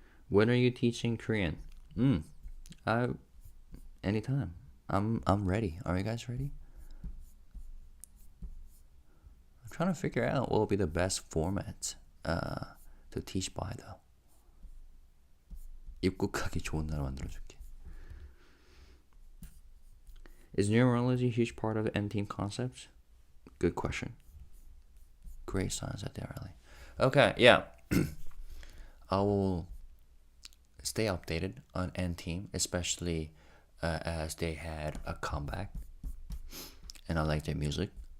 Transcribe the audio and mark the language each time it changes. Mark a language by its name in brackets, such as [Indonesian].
[English] When are you teaching Korean? Anytime. I'm ready. Are you guys ready? I'm trying to figure out what will be the best format to teach by though. [Korean] 입국하기 좋은 나라 만들어줄게. [English] Is numerology a huge part of the N team concepts? Good question. Great signs at there, really. Okay, yeah. I will stay updated on N team, especially as they had a comeback, and I like their music.